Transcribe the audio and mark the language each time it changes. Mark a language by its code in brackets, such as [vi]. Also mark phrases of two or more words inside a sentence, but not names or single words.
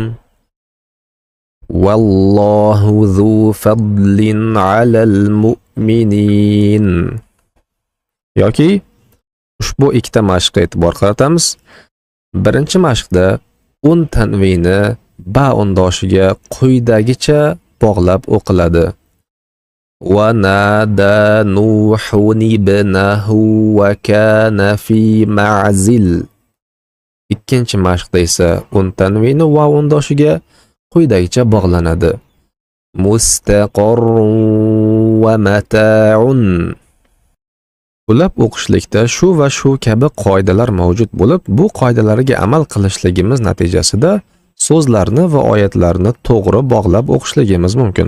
[ar] والله ذو فضل على المؤمنين. [uz] Yoki ushbu ikkita mashqqa e'tibor qaratamiz. Birinchi mashqda un tanvini ba undoshiga quyidagicha bog'lab o'qiladi. [ar] ونادى نوح ابنه وكان في معزل. [uz] Ikkinchi mashqda esa un tanvini va undoshiga quyidagicha bog'lanadi. [ar] مستقر ومتاع. [uz] Ulab o'qishlikda shu va shu kabi qoidalar mavjud bo'lib, bu qoidalarga amal qilishligimiz natijasida so'zlarni va oyatlarni to'g'ri bog'lab o'qishligimiz mumkin.